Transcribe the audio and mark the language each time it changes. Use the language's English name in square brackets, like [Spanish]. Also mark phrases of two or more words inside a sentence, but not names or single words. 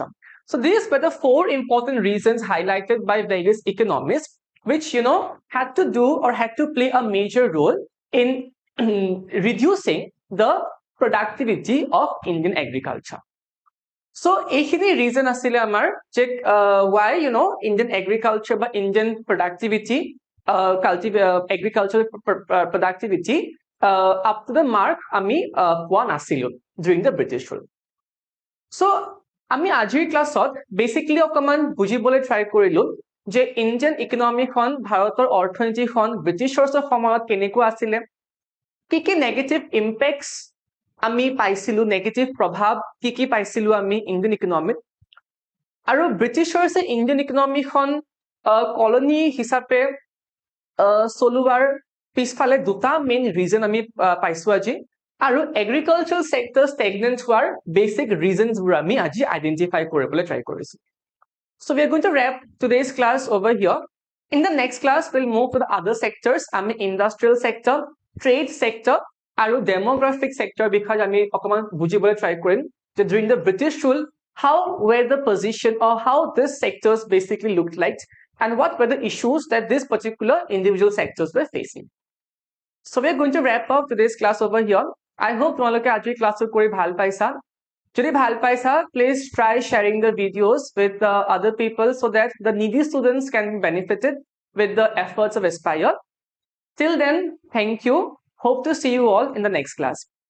[English] So these were the four important reasons highlighted by various economists, which had to do or had to play a major role in reducing the productivity of Indian agriculture. So এইখিনি reason [Assamese] আছিলে আমাৰ যে [English] why Indian agriculture বা Indian productivity agricultural productivity up to the mark [Assamese] আমি পোৱা নাছিলো [English] during the British rule. [Assamese] So আমি আজিৰ ক্লাছত basically অকমান বুজিবলৈ try কৰিলো যে [English] Indian economy [Assamese] খন ভাৰতৰ অৰ্থনীতি খন ব্ৰিটিছৰ সময়ত কেনেকুৱা আছিলে, কি [English] negative impacts [Assamese] আমি পাইছিলো, নেগেটিভ প্ৰভাৱ কি পাইছিলো আমি [English] Indian economyত, [Assamese] আৰু ব্ৰিটিছৰ [English] Indian economyখন [Assamese] কলনী হিচাপে চলোৱাৰ পিছফালে দুটা [English] main reason [Assamese] আমি পাইছো আজি, আৰু [English] agriculture sector stagnant [Assamese] হোৱাৰ [English] basic reasonবোৰ [Assamese] আমি আজি আইডেন্টিফাই কৰিবলৈ ট্ৰাই কৰিছো. [English] So we are going to wrap today's class over here. In the next class, we'll move to the other sectors. আমি industrial sector, trade sector, আৰু demographic sector because [Assamese] আমি অকমান বুজিবলৈ try কৰিম যে [English] during the British rule, how were the position or how these sectors basically looked like and what were the issues that this particular individual sectors were facing. So we are going to wrap up today's class over here. I hope [Assamese] তোমালোকে আজিৰ ক্লাসটো কৰি ভাল পাইছা. যদি ভাল পাইছা, [English] please try sharing the videos with the other people so that the needy students can be benefited with the efforts of Aspire. Till then, thank you. Hope to see you all in the next class.